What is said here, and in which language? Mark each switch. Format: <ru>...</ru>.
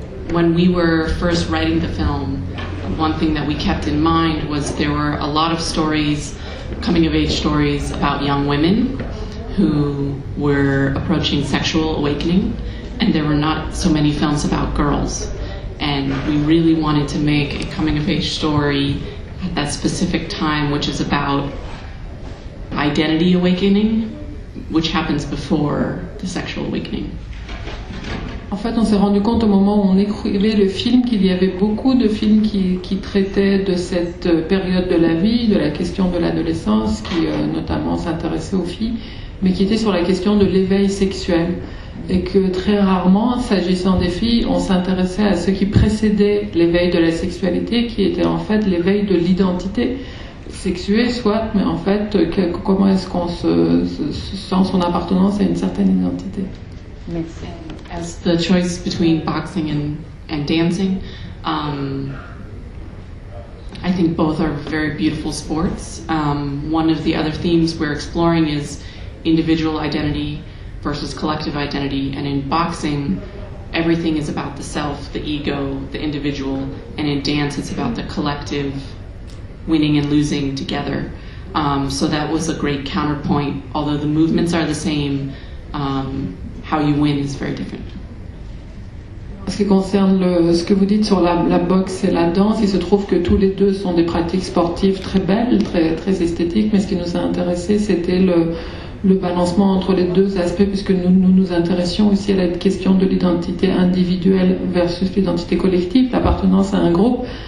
<en>When we were first writing the film, one thing that we kept in mind was there were a lot of stories, coming-of-age stories about young women who were approaching sexual awakening, and there were not so many films about girls. And we really wanted to make a coming-of-age story at that specific time, which is about identity awakening, which happens before the sexual awakening.</en> <fr>En fait, on s'est rendu compte au moment où on écrivait le film qu'il y avait beaucoup de films qui traitaient de cette période de la vie, de la question de l'adolescence, qui notamment s'intéressaient aux filles, mais qui étaient sur la question de l'éveil sexuel. Et que très rarement, s'agissant des filles, on s'intéressait à ce qui précédait l'éveil de la sexualité, qui était en fait l'éveil de l'identité sexuée, soit, mais en fait, comment est-ce qu'on se sent son appartenance à une certaine identité. Merci.</fr> <en>As the choice between boxing and dancing, I think both are very beautiful sports. One of the other themes we're exploring is individual identity versus collective identity, and in boxing, everything is about the self, the ego, the individual, and in dance, it's about the collective winning and losing together. So that was a great counterpoint. Although the movements are the same, how you win is very different.</en> <fr>En ce qui concerne ce que vous dites sur la boxe et la danse, il se trouve que tous les deux sont des pratiques sportives très belles, très esthétiques, mais ce qui nous a intéressé, c'était le balancement entre les deux aspects, puisque nous intéressions aussi à la question de l'identité individuelle versus l'identité collective, l'appartenance à un groupe.</fr>